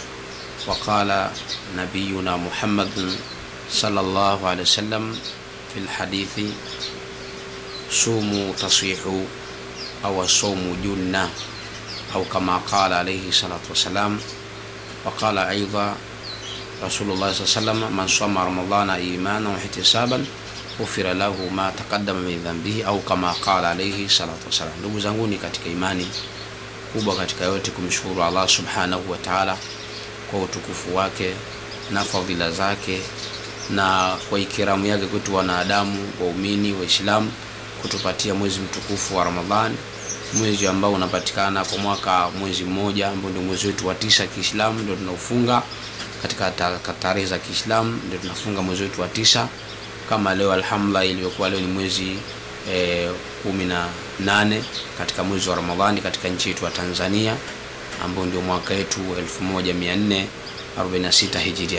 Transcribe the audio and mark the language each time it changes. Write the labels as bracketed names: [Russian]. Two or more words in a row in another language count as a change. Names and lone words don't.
[Arabic] وقال نبينا محمد صلى الله عليه وسلم في الحديث: صوموا تصيحوا أو الصوم جنة، أو كما قال عليه الصلاة والسلام. وقال أيضا رسول الله صلى الله عليه وسلم: من صام رمضان إيمانا واحتسابا غفر له ما تقدم من ذنبه، أو كما قال عليه الصلاة والسلام. [Swahili] Ndugu zangu ni katika imani kubwa katika yote kumshukuru [Arabic] الله سبحانه وتعالى [Swahili] kwa utukufu wake na fadhila zake na kwa ikiramu yake kwetu wanadamu waumini waislamu kutupatia mwezi mtukufu wa Ramadhani, mwezi ambao unapatikana kwa mwaka mwezi mmoja ambao ndio mwezi wetu wa 9 Kiislamu, ndio tunaufunga katika tarehe za Kiislamu, ndio tunafunga mwezi wetu wa 9 kama leo alhamdulillah iliyokuwa leo ni mwezi 18 katika mwezi wa Ramadhani katika nchi yetu ya Tanzania ambao ndio mwaka wetu 1446 Hijiria.